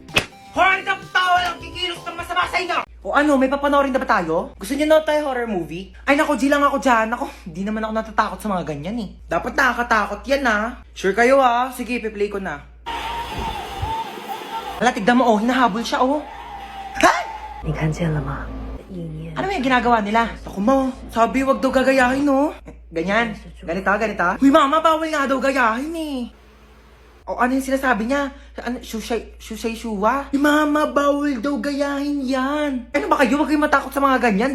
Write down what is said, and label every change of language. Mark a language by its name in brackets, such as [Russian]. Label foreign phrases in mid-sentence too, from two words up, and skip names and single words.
[Filipino] Horror na tao lang kikilos ng masama sa inyo! O ano, may papanoorin na ba tayo? Gusto niyo na tayo [English] horror movie? [Filipino] Ay nako, G lang ako dyan. Ako, hindi naman ako natatakot sa mga ganyan eh. Dapat nakakatakot yan ha. Sure kayo ha? Sige, piplay ko na. Wala, tignan mo oh, hinahabol siya oh. Ha? [Chinese] 你看见了吗？意念 [Filipino] Ano yung ginagawa nila? Ako mo, sabi wag daw gagayahin no. Ganyan, ganito. Uy mama, bawal nga daw gayahin eh. O ano yung sinasabi niya? Ano, shushay shuwa? Uy mama, bawal daw gayahin yan. Ano ba kayo? Huwag kayong matakot sa mga ganyan.